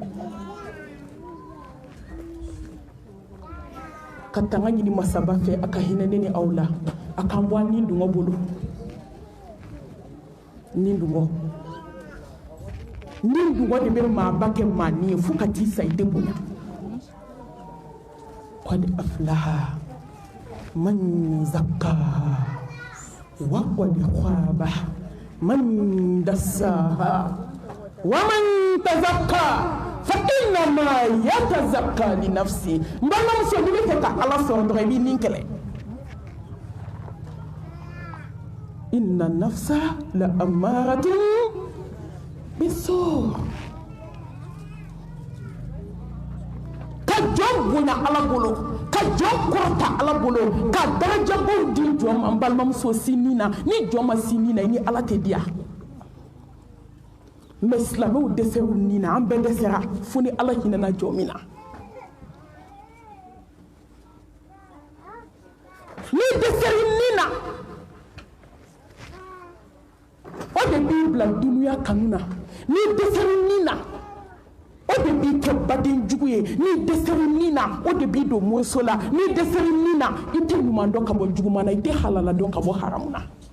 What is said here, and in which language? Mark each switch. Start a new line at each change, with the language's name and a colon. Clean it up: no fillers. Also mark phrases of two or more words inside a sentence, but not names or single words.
Bambara: ka tanga ɲini masaba fɛ a ka hinɛ ne ni aw la a k'an bɔ ni dungɔ bolo ni dungɔ de bɛ maaba kɛ maani ye fo ka t'i sa i tɛ bonya
Arabic: قد أفلح من زكاها وقد خاب من دساها ومن تزكى فإنما يتزكى لنفسه
Bambara: mbalamuso ni bɛ fɛ ka ala sɔrɔ dɔrɔn i b'i nin kɛlɛ
Arabic: إن النفس لأمارة
Bambara: bisu ka jɔn bonya ala bolo ka jɔn kɔrɔta ala bolo ka darajabaw di jɔn ma n balimamuso si nin na ni jɔn ma si nin na i ni ala tɛ diya mɛ silamɛw dɛsɛr'u nin na an bɛɛ dɛsɛra fo ni ala hinɛna jɔn min na ni dɛsɛr'i nin na o de b'i bila dunuya kanu na ni dɛsɛr'i nin na o de b'i kɛ baden jugu ye ni dɛsɛr'i nin na o de b'i don moriso la ni dɛsɛr'i nin na i tɛ ɲuman dɔn ka bɔ juguman na i tɛ halala dɔn ka bɔ haramu na